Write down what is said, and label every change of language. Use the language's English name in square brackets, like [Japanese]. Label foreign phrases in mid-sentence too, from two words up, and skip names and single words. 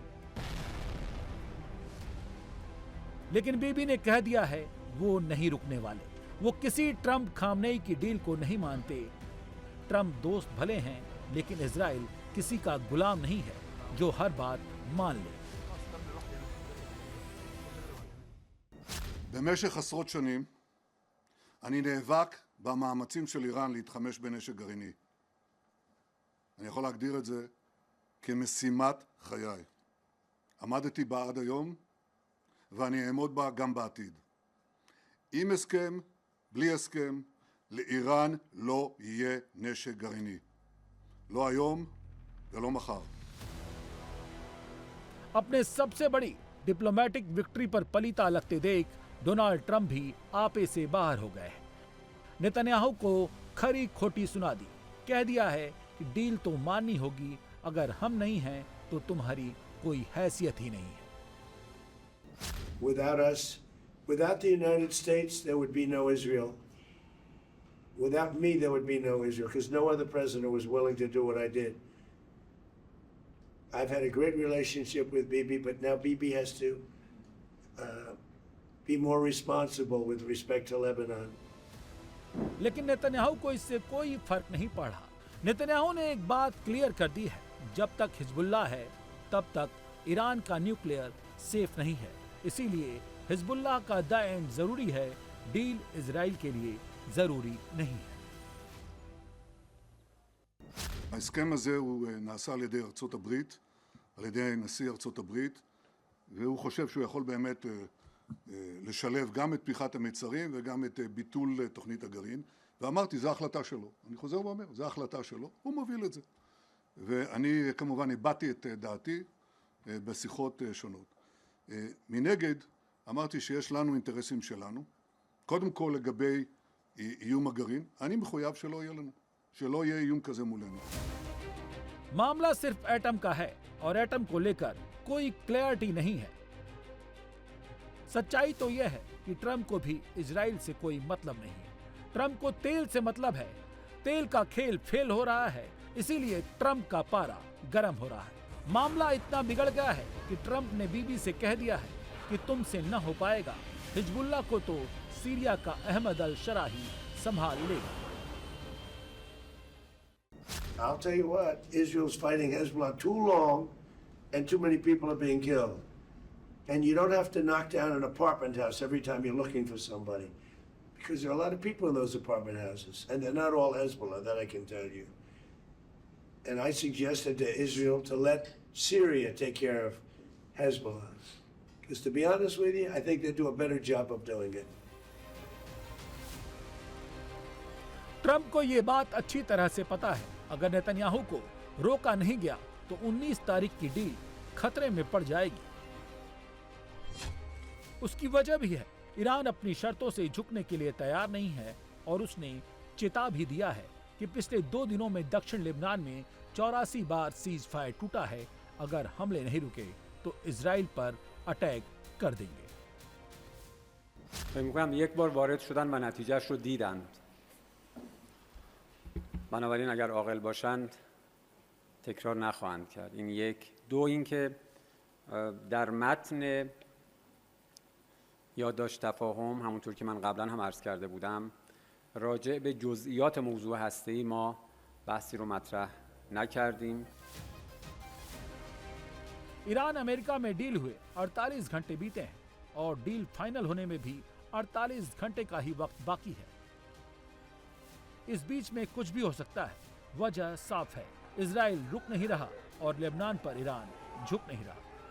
[Hindi] लेकिन बीबी ने कह दिया है वो नहीं रुकने वाले। वो किसी ट्रंप खामनेई की डील को नहीं मानते। ट्रंप दोस्त भले हैं, लेकिन इजराइल किसी का गुलाम नहीं है जो हर बात मान ले। [Hebrew] במשך עשרות שנים אני נאבק במאמצים של איראן להתחמש בנשק גרעיני. אני יכול להגדיר את זה כמשימת חיי. עמדתי בה עד היום ואני אעמוד בה גם בעתיד. עם הסכם, בלי הסכם, לאיראן לא יהיה נשק גרעיני. לא היום ולא מחר. [Hindi] अपने सबसे बड़ी [English] diplomatic victory [Hindi] पर पलीता लगते देख डोनाल्ड ट्रंप भी आपे से बाहर हो गए हैं। नेतन्याहू को खरी खोटी सुना दी। कह दिया है कि डील तो माननी होगी, अगर हम नहीं हैं तो तुम्हारी कोई हैसियत ही नहीं है। [English] Without us, without the United States, there would be no Israel. Without me, there would be no Israel, because no other president was willing to do what I did. I've had a great relationship with Bibi, but now Bibi has to be more responsible with respect to Lebanon. [Hindi] लेकिन नेतन्याहू को इससे कोई फर्क नहीं पड़ा। नेतन्याहू ने एक बात क्लियर कर दी है, जब तक हिजबुल्लाह है तब तक ईरान का [English] nuclear safe [Hindi] नहीं है। इसीलिए हिजबुल्लाह का [English] the end [Hindi] जरूरी है, डील इजराइल के लिए जरूरी नहीं है। [Hebrew] ההסכם הזה הוא נעשה על ידי ארצות הברית, על ידי נשיא ארצות הברית, והוא חושב שהוא יכול באמת לשלב גם את פתיחת המצרים וגם את ביטול תוכנית הגרעין. ואמרתי, זו ההחלטה שלו. אני חוזר ואומר, זו ההחלטה שלו, הוא מוביל את זה. ואני כמובן הבעתי את דעתי בשיחות שונות. מנגד, אמרתי שיש לנו אינטרסים שלנו. קודם כל לגבי איום הגרעין, אני מחויב שלא יהיה לנו. שלא יהיה איום כזה מולנו. [Hindi] मामला सिर्फ एटम का है और एटम को लेकर कोई क्लैरिटी नहीं है। सच्चाई तो यह है कि ट्रंप को भी इजराइल से कोई मतलब नहीं है। ट्रंप को तेल से मतलब है। तेल का खेल फेल हो रहा है, इसीलिए ट्रंप का पारा गर्म हो रहा है। मामला इतना बिगड़ गया है कि ट्रंप ने बीबी से कह दिया है कि तुमसे न हो पाएगा। हिजबुल्लाह को तो सीरिया का अहमद अल शराही संभाल लेगा। [English] I'll tell you what, Israel's fighting Hezbollah too long and too many people are being killed. And you don't have to knock down an apartment house every time you're looking for somebody, because there are a lot of people in those apartment houses, and they're not all Hezbollah, that I can tell you. And I suggested to Israel to let Syria take care of Hezbollah. Because to be honest with you, I think they do a better job of doing it. [Hindi] ट्रंप को ये बात अच्छी तरह से पता है, अगर नेतन्याहू को रोका नहीं गया तो 19 तारीख की डील खतरे में पड़ जाएगी। उसकी वजह भी है, ईरान अपनी शर्तों से झुकने के लिए तैयार नहीं है और उसने चेता भी दिया है कि पिछले 2 दिनों में दक्षिण लेबनान में 84 बार सीज फायर टूटा है। अगर हमले नहीं रुके तो इजराइल पर अटैक कर देंगे। [Persian] فکر می‌کنم یک بار وارد شدن و نتیجهش رو دیدند. بنابراین اگر عاقل باشند تکرار نخواهند کرد. این یک. دو اینکه در متن یادداشت تفاهم، همونطور که من قبلا هم عرض کرده بودم، راجع به جزئیات موضوع هسته‌ای ما بحثی رو مطرح نکردیم. [Hindi] ईरान अमेरिका में डील हुए 48 घंटे बीते हैं और डील फाइनल होने में भी 48 घंटे का ही वक्त बाकी है। इस बीच में कुछ भी हो सकता है। वजह साफ है, इजराइल रुक नहीं रहा और लेबनान पर ईरान झुक नहीं रहा।